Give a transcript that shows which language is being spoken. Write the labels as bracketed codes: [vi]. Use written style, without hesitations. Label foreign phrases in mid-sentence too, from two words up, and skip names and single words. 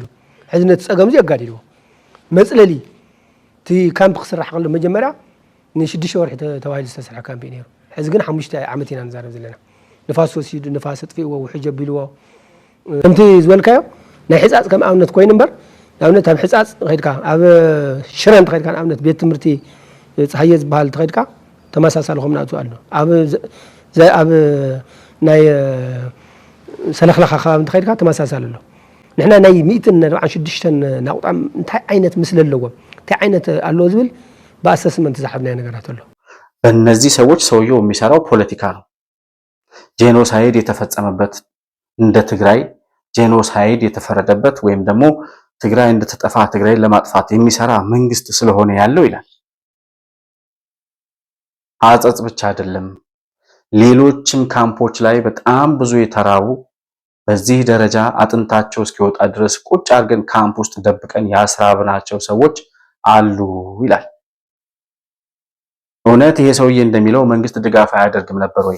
[ti] ሕዚ ነቲ ፀገም እዚ የጋዲልዎ መፅለሊ እቲ ካምፕ ክስራሕ ከሎ መጀመርያ ን6 ወርሒ ተባሂሉ ዝተሰርሐ ካምፕ እዩ ነይሩ። ሕዚ ግን 5 ዓመት ኢና ንዛረብ ዘለና ንፋስ ወሲዱ ንፋስ ኣጥፊእዎ ውሕጅ ኣቢልዎ ከምቲ ዝበልካዮ ናይ ሕፃፅ ከም ኣብነት ኮይኑ እምበር ንኣብነት ኣብ ሕፃፅ ከይድካ ኣብ ሽረ እንተኸይድካ ንኣብነት ቤት ትምህርቲ ፀሓየ ዝበሃል እንተኸይድካ ተመሳሳሊ ከም ናቱ ኣሎ ኣብ ናይ ሰለኽለኻ ከባቢ እንተኸይድካ ተመሳሳሊ ኣሎ። ንሕና ናይ 146 ናቁጣም እንታይ ዓይነት ምስሊ ኣለዎም እንታይ ዓይነት ኣለዎ ዝብል በአሰስመንት ዝሓብናዮ ነገራት ኣሎ። [am] በእነዚህ ሰዎች ሰውየው የሚሰራው ፖለቲካ ነው። ጄኖሳይድ የተፈጸመበት እንደ ትግራይ ጄኖሳይድ የተፈረደበት ወይም ደግሞ ትግራይ እንድትጠፋ ትግራይን ለማጥፋት የሚሰራ መንግስት ስለሆነ ያለው ይላል። አጸጽ ብቻ አይደለም፣ ሌሎችም ካምፖች ላይ በጣም ብዙ የተራቡ በዚህ ደረጃ አጥንታቸው እስኪወጣ ድረስ ቁጭ አድርገን ካምፕ ውስጥ ደብቀን ያስራብናቸው ሰዎች አሉ ይላል። እውነት ይሄ ሰውዬ እንደሚለው መንግስት ድጋፍ አያደርግም ነበር ወይ?